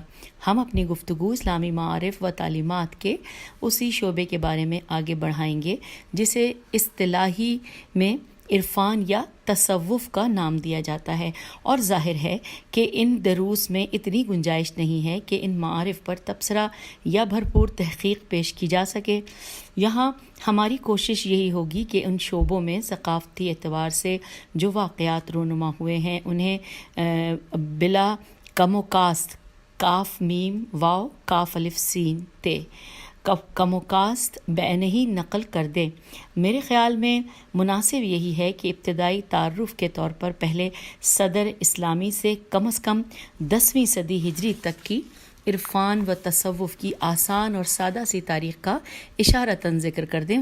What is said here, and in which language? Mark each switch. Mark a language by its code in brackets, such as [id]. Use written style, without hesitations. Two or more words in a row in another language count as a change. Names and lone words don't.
[ur] ہم اپنی گفتگو اسلامی معارف و تعلیمات کے اسی شعبے کے بارے میں آگے بڑھائیں گے جسے اصطلاحی میں عرفان یا تصوف کا نام دیا جاتا ہے، اور ظاہر ہے کہ ان دروس میں اتنی گنجائش نہیں ہے کہ ان معارف پر تبصرہ یا بھرپور تحقیق پیش کی جا سکے. یہاں ہماری کوشش یہی ہوگی کہ ان شعبوں میں ثقافتی اعتبار سے جو واقعات رونما ہوئے ہیں انہیں بلا کم و کاست کاف میم واو کاف الف سین تے کم و کاست بین ہی نقل کر دیں. میرے خیال میں مناسب یہی ہے کہ ابتدائی تعارف کے طور پر پہلے صدر اسلامی سے کم از کم 10ویں صدی ہجری تک کی عرفان و تصوف کی آسان اور سادہ سی تاریخ کا اشارتاً ذکر کر دیں.